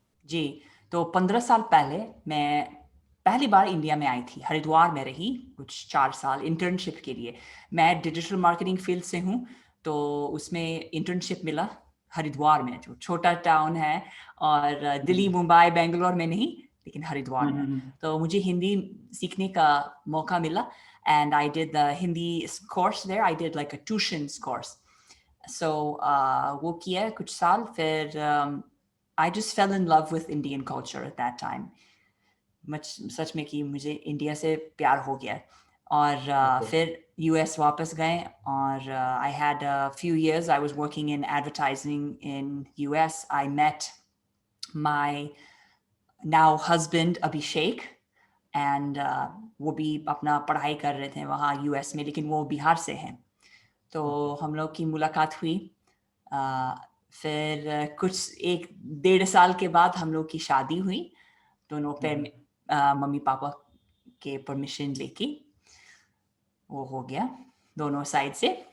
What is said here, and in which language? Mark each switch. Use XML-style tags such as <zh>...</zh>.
<hi>जी, तो 15 साल पहले मैं पहली बार इंडिया में आई थी। हरिद्वार में रही कुछ 4 साल इंटर्नशिप के लिए। मैं डिजिटल मार्केटिंग फील्ड से हूँ, तो उसमें इंटर्नशिप मिला हरिद्वार में, जो छोटा टाउन है, और दिल्ली, मुंबई, बेंगलोर में नहीं, लेकिन हरिद्वार में। तो मुझे हिंदी सीखने का मौका मिला,</hi> <en>and I did the Hindi course there. I did like a tuitions course. So</en> <hi>वो किया कुछ साल, फिर</hi> <en>I just fell in love with Indian culture at that time.</en> <hi>सच में कि मुझे इंडिया से प्यार हो गया। और फिर यूएस वापस गए,</hi> <en>और I had a few years I was working in advertising in US. I met my now husband Abhishek, and</en> <hi>वो भी अपना पढ़ाई कर रहे थे वहाँ यूएस में, लेकिन वो बिहार से हैं। तो हम लोग की मुलाकात हुई। फिर कुछ 1-1.5 साल के बाद हम लोग की शादी हुई, दोनों पे मम्मी पापा के परमिशन लेके वो हो गया दोनों साइड से।</hi>